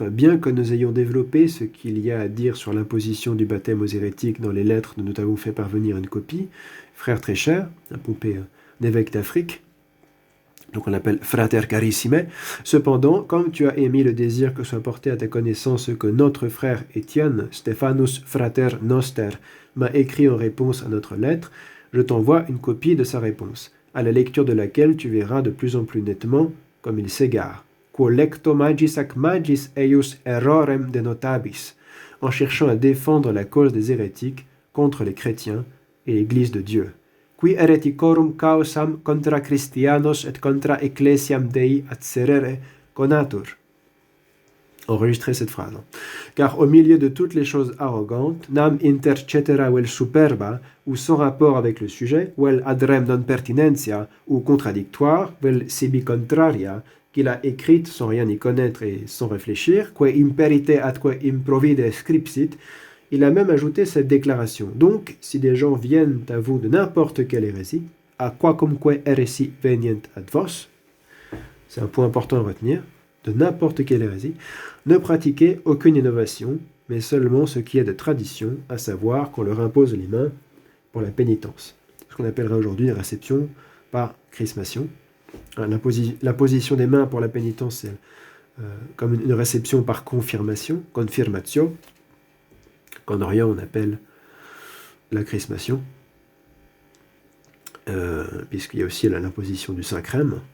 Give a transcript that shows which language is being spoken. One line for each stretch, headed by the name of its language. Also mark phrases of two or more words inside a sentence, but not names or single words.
French: Bien que nous ayons développé ce qu'il y a à dire sur l'imposition du baptême aux hérétiques dans les lettres dont nous t'avons fait parvenir une copie, frère très cher, à Pompée, évêque d'Afrique, donc on l'appelle
Latin: frater carissime.
French: Cependant, comme tu as émis le désir que soit porté à ta connaissance ce que notre frère Étienne,
Latin: Stephanus frater noster,
French: m'a écrit en réponse à notre lettre, je t'envoie une copie de sa réponse, à la lecture de laquelle tu verras de plus en plus nettement comme il s'égare.
Latin: Quo lecto magis ac magis eius errorem denotabis,
French: en cherchant à défendre la cause des hérétiques contre les chrétiens et l'Église de Dieu.
Latin: Qui hereticorum causam contra Christianos et contra ecclesiam Dei adserere conatur.
French: Enregistrez cette phrase. Car au milieu de toutes les choses arrogantes,
Latin: nam inter cetera vel superba,
French: ou sans rapport avec le sujet,
Latin: vel adrem non pertinentia,
French: ou contradictoire,
Latin: vel sibi contraria,
French: qu'il a écrite sans rien y connaître et sans réfléchir,
Latin: que imperite atque improvide scripsit,
French: il a même ajouté cette déclaration. Donc, si des gens viennent à vous de n'importe quelle hérésie,
Latin: à quacumque heresi venient ad vos,
French: c'est un point important à retenir, de n'importe quelle hérésie, ne pratiquez aucune innovation, mais seulement ce qui est de tradition, à savoir qu'on leur impose les mains pour la pénitence. Ce qu'on appellerait aujourd'hui une réception par chrismation. La position des mains pour la pénitence, c'est comme une réception par confirmation, confirmatio, qu'en Orient on appelle la chrismation, puisqu'il y a aussi l'imposition du Saint-Crème.